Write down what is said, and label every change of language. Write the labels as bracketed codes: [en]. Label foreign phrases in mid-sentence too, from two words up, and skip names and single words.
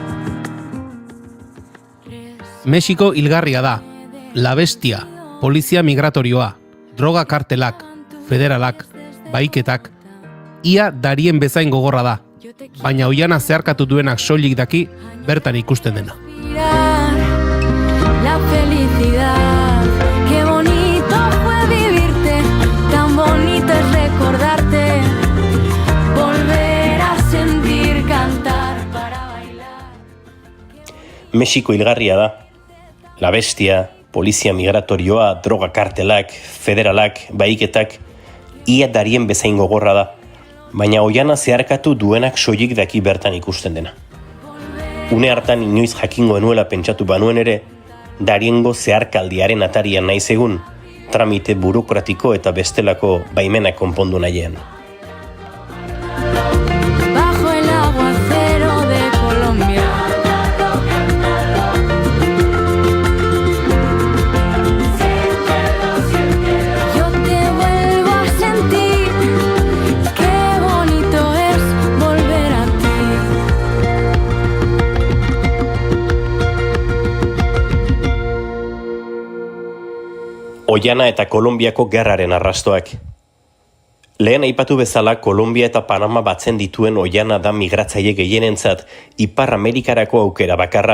[eu] Mexiko hilgarria da. La Bestia, polizia migratorioa, droga kartelak, federalak, baiketak, ia darien bezain gogorra da, baina oiana zeharkatu duenak soilik daki bertan ikusten dena. [es] La felicidad, qué bonito fue vivirte, tan bonito es recordarte, volver a sentir cantar para bailar. [eu] Mexiko hilgarria da. La Bestia, polizia migratorioa, droga kartelak, federalak, baiketak, ia darien bezain gogorra da, baina oiana zeharkatu duenak soilik daki bertan ikusten dena. Une hartan inoiz jakingo enuela pentsatu banuen ere, Dariengo zeharkaldiaren atarian naiz egun, tramite burokratiko eta bestelako baimenak konpondu nahiean. [es] Bajo el aguacero de Colombia. Yo te vuelvo a sentir, qué bonito es volver a ti. [eu] Oiana eta Kolonbiako gerraren arrastoak. Lehen aipatu bezala, Kolombia eta Panama batzen dituen oiana da migratzaile gehienentzat Ipar Amerikarako aukera bakarra.